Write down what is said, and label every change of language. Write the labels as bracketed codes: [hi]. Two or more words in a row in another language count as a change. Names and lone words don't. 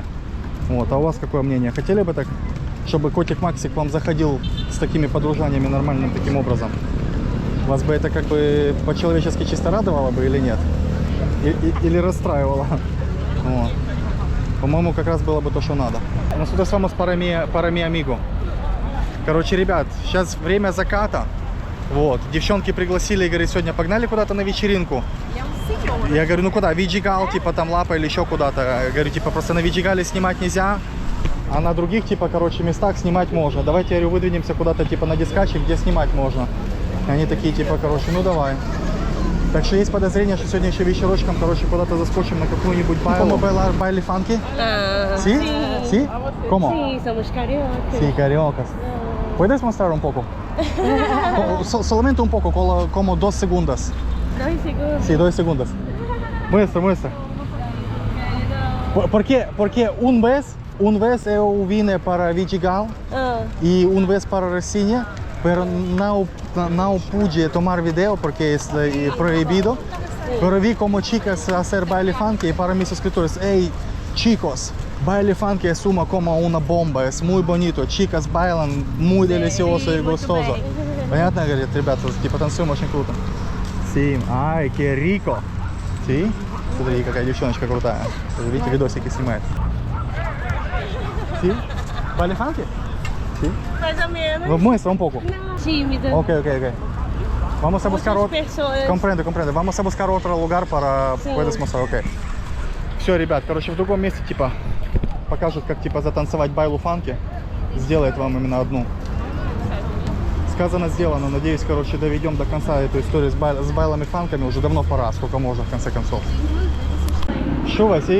[ru] Вот, а у вас какое мнение? Хотели бы так, чтобы котик Максик к вам заходил с такими подружаниями нормальным таким образом? Вас бы это как бы по-человечески чисто радовало бы или нет? Или расстраивало? Вот. По-моему, как раз было бы то, что надо. [es] Nosotros somos para mi amigo. [ru] Короче, ребят, сейчас время заката. Вот. Девчонки пригласили и говорят, сегодня погнали куда-то на вечеринку. Я говорю, ну куда? Виджигал, типа там Лапа или еще куда-то. Я говорю, типа просто на Виджигале снимать нельзя, а на других, типа, короче, местах снимать можно. Давайте, я говорю, выдвинемся куда-то, типа, на дискаче, где снимать можно. Они такие, типа, короче, ну давай. Так что есть подозрение, что сегодня еще вечерочком, короче, куда-то заскочим на какую-нибудь байлу. [pt] Baile funk? [es] Sì? Sì? Como? Sì, somos cariocas. Sì, cariocas. Puedes mostrar un poco? Solamente un poco, como 2 segundos. 2 segundos. Sí, 2 segundos. Muestra, muestra. Porque un vez [pt] eu vine para [es] Vidigal e un vez para Rocinha, pero [pt] não pude [es] tomar video porque es prohibido. Pero vi como chicas hacer baile funky y para mis suscriptores, hey, chicos, baile funky es como una bomba, es muy bonito, chicas bailan muy delicioso y gustoso. [ru] Понятно, говорит, ребята, типа танцуем очень круто. [es] Sí, ay, qué rico. Sí? [ru] Смотри, какая девчоночка крутая. Видите, видосики снимает. [es] Sí? Baile funky? Sí? [pt] Mais ou menos. [es] Muestra un poco. Tímida. Ok. Vamos a buscar otro. Personas. Comprendo. Vamos a buscar otro lugar para puedes mostrar. Ok. [ru] Все, ребят, короче, в другом месте типа покажут, как типа затанцевать байлу фанки. Сделает вам именно одну. Сказано, сделано. Надеюсь, короче, доведем до конца эту историю с байлами фанками. Уже давно пора, сколько можно, в конце концов. Что, Васей?